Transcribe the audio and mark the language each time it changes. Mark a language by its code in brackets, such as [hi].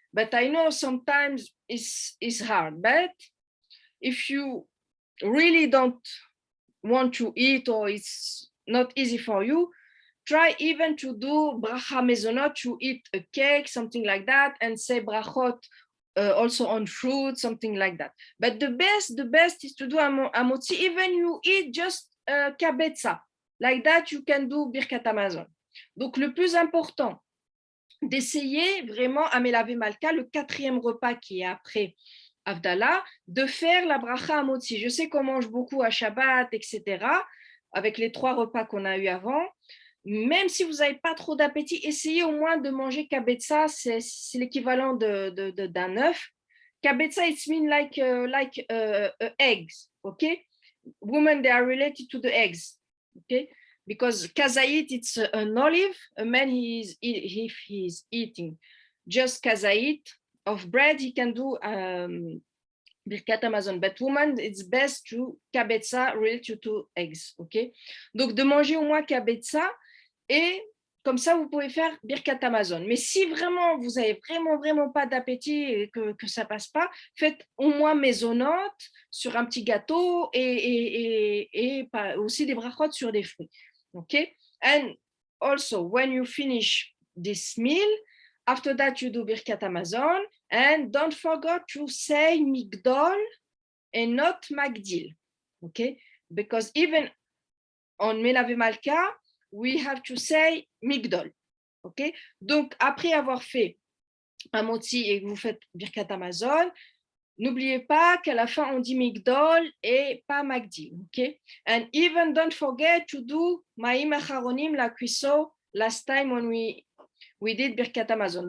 [en] But I know sometimes it's hard. But if you really don't want to eat or it's not easy for you, try even to do bracha mezonot, to eat a cake, something like that, and say brachot also on fruit, something like that. But the best is to do Amotzi. Even you eat just kabetza. Like that, you can do Birkat Hamazon. [fr] Donc, le plus important, d'essayer vraiment à Melave Malka, le 4e repas qui est après Havdalah, de faire la bracha Amotzi. Je sais qu'on mange beaucoup à Shabbat, etc., avec les 3 repas qu'on a eu avant. Même si vous n'avez pas trop d'appétit, essayez au moins de manger kabetza, c'est l'équivalent d'un œuf. [en] Kabetza, it's mean like eggs, okay? Women, they are related to the eggs, okay? Because kazait, it's an olive. A man, if he's eating just kazait of bread, he can do Birkat Hamazon. But woman, it's best to kabetza related to eggs, okay? [fr] Donc, de manger au moins kabetza, et comme ça, vous pouvez faire Birkat Hamazon. Mais si vraiment, vous avez vraiment pas d'appétit et que ça passe pas, faites au moins mezonot sur un petit gâteau et aussi des brachot sur des fruits. [en] Okay? And also, when you finish this meal, after that, you do Birkat Hamazon, and don't forget to say Migdol and not Magdil. Okay? Because even on Melave Malka, we have to say Migdol. Okay? [fr] Donc, après avoir fait Amotzi et que vous faites Birkat Hamazon, n'oubliez pas qu'à la fin, on dit Migdol et pas Magdil. [en] Okay? And even don't forget to do Ma'im Acharonim, [fr] la cuisson, [en] last time when we did Birkat Hamazon.